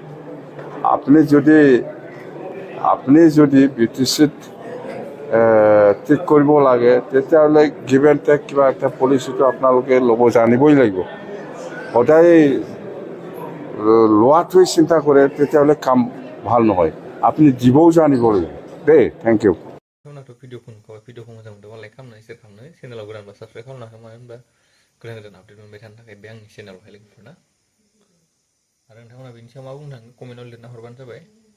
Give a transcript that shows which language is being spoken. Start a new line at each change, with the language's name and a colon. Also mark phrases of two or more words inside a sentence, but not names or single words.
Assamese: আপুনি যদি বিটিচিত ঠিক কৰিব লাগে তেতিয়াহ'লে
English: give and take
Assamese: কিবা এটা পলিচিটো আপোনালোকে ল'ব জানিবই লাগিব সদায় লোৱাটোৱে চিন্তা কৰে তেতিয়াহ'লে কাম ভাল নহয় আপুনি দিবও জানিব লাগিব দেই
English: thank you
Bodo: नोंथांमोनाथ' भिडिअखौ मोजां मोनदोंबा लाइक खालामनानै शेयार खालामनानै चेनेलाव गोदानबा साबस्क्राइब खालामनो मानो होनबा गोदान गोदान आपडेट मोनबाय थानो थाखाय बे आंनि चेनेलावहाय लोगोफोरना आरो नोंथांमोना बेनि सायाव मा बुंनो थाङो कमेन्टआव लिरना हरबानो जाबाय